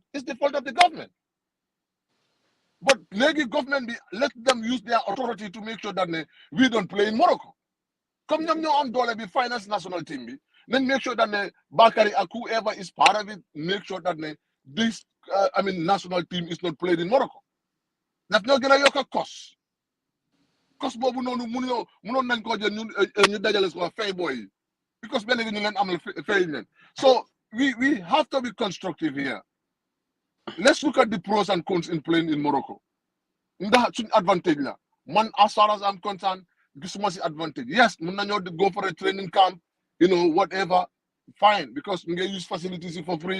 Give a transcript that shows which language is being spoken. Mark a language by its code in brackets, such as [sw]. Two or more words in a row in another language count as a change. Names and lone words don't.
[en] It's the fault of the government. But the government let them use their authority to make sure that we don't play in Morocco. Come on, dollar be finance national team. Then make sure that Bakari or whoever is part of it, make sure that this national team is not played in Morocco. That's not gonna be a cost. [wo] Cost bobu nonu muno nañ ko jël ñu dajale ko fay boy. [en] Because so we have to be constructive here. Let's look at the pros and cons in playing in Morocco. That's an advantage. Man, as far as I'm concerned, this is an advantage. Yes, we to go for a training camp, you know, whatever, fine, because we can use facilities for free.